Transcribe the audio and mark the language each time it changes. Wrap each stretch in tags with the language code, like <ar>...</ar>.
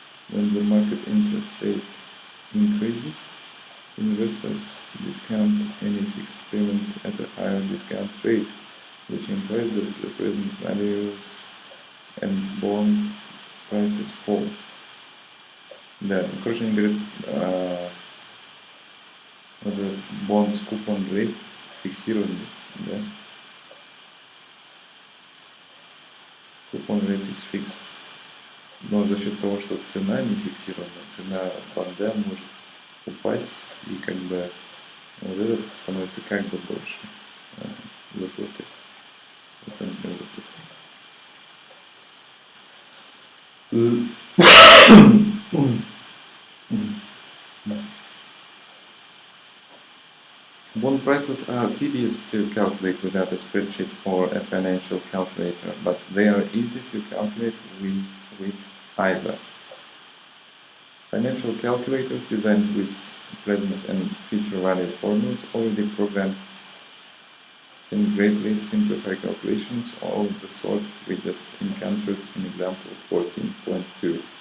<en>When the market interest rate increases, investors discount any fixed payment at a higher discount rate, which implies that the present values and bond prices fall.</en> <ru>Да, короче, они говорят, bonds coupon rate фиксированный, да?</ru> <en>Coupon rate is fixed.</en> <ru>Но за счет того, что цена не фиксирована, цена бонда может упасть, и как бы вот этот становится как бы больше выплаты, процентной выплаты.</ru> <en>Bond prices are tedious to calculate without a spreadsheet or a financial calculator, but they are easy to calculate with either. Financial calculators designed with present and future value formulas already programmed can greatly simplify calculations of the sort we just encountered in example 14.2.</en>